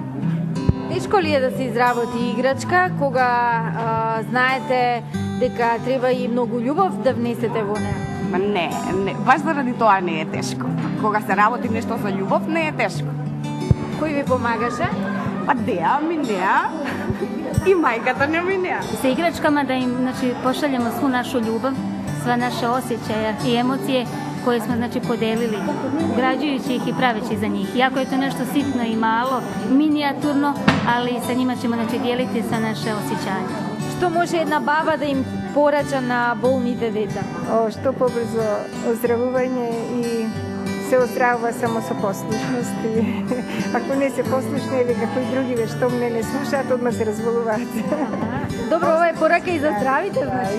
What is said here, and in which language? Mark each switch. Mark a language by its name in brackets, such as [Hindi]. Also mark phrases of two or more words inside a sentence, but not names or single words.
[Macedonian] Тешко ли е да се изработи играчка кога знаете дека треба и многу љубов да внесете во неа? Ма не, баш заради тоа не е тешко. Кога се работи нешто со љубов, не е тешко. Кој ви помагаше? Па Деа, Минеа и мајката на Минеа. [Croatian] Sa igračkama da im pošaljemo svu našu ljubav, sva naše osjećaje i emocije koje smo podelili, ugrađujući ih i praveći za njih. Iako je to nešto sitno i malo, minijaturno, ali sa njima ćemo dijeliti sva naše osjećanje. [Macedonian] Што може една баба да им порача на болните деца? Што побрзо оздравување и се оздравува само со послушност. Ако не се послушни или какои други што мене не слушаат, одма се разболуваат. Добро, ова е порака и за здравите, значи?